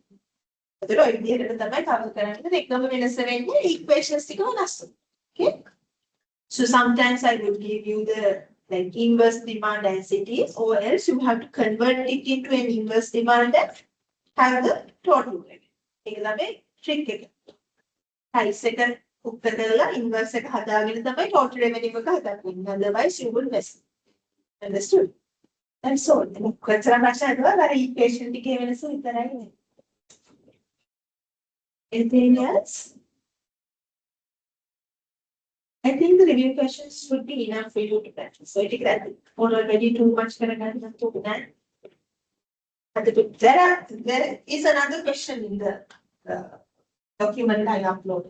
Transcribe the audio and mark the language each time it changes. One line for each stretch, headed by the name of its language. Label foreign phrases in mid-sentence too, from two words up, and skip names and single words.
English: Okay. So sometimes I would give you the like inverse demand as it is, or else you have to convert it into an inverse demand and have the total revenue.
Sinhala: Trick එක. price එක උක්ත කරලා inverse එක හදාගෙන තමයි
English: total revenue
Sinhala: එක හදාගන්නේ.
English: Otherwise you will miss. Understood? That's all.
Sinhala: කොච්චර ප්‍රශ්න හදුවා අර equation ටිකේ වෙනස විතරයි.
English: Anything else? I think the review questions would be enough for you to practice. So I think that already too much there is another question in the document I uploaded.